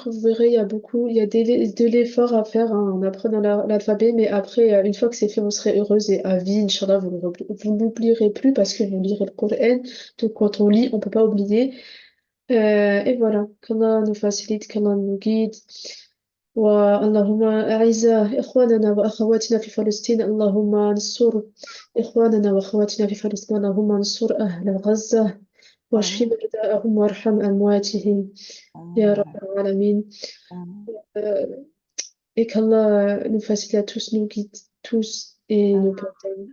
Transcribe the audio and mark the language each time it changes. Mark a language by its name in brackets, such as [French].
[French] Vous verrez, il y a de l'effort à faire hein, en apprenant l'alphabet, mais après, une fois que c'est fait, vous serez heureuse et à vie, Inch'Allah, vous n'oublierez plus parce que vous lirez le Coran. Donc quand on lit, on peut pas oublier. Et voilà, qu'Allah nous facilite, qu'Allah nous guide. [Arabic] اللهم أعز إخواننا وأخواتنا في فلسطين اللهم انصر إخواننا وأخواتنا في فلسطين اللهم انصر أهل غزة واشف Amin. مرضاهم وارحم أمواتهم يا رب Amin. العالمين. Amin. [French] Et qu'Allah nous facilite à tous, nous guide tous et nous pardonne.